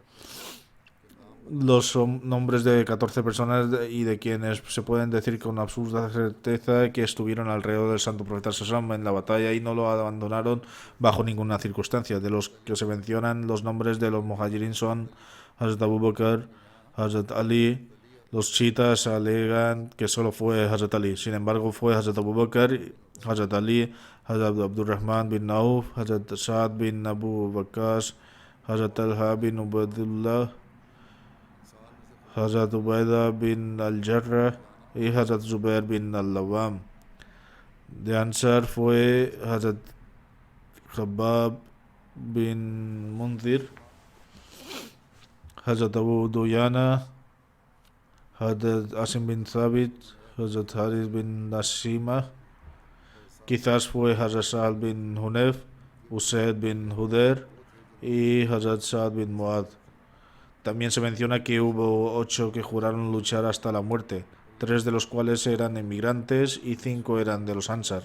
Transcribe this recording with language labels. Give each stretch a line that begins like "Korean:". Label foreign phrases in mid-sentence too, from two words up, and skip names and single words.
Spanish: los nombres de 14 personas y de quienes se pueden decir con absoluta certeza que estuvieron alrededor del santo profeta Sallallahu en la batalla y no lo abandonaron bajo ninguna circunstancia. De los que se mencionan, los nombres de los muhajirin son Hazrat Abu Bakr, Hazrat Ali. Los chiitas alegan que solo fue Hazrat Ali. Sin embargo, fue Hazrat Abu Bakr, Hazrat Ali, Hazrat Abdurrahman bin Auf, Hazrat Saad bin Abu Waqqas, Hazrat Talha bin Ubaidullah, Hazrat Ubaida bin al-Jarrah y Hazrat Zubair bin al-Lawam. De Ansar fue Hazrat Khabbab bin Munzir, Hazrat Abu Duyana, Hazrat Asim bin Thabit, Hazrat Haris bin Nasima. Quizás fue Hazrat Sa'al bin Hunayf, Usaid bin Hudayr y Hazrat Saad bin Muad. También se menciona que hubo 8 que juraron luchar hasta la muerte, 3 de los cuales eran emigrantes y 5 eran de los Ansar.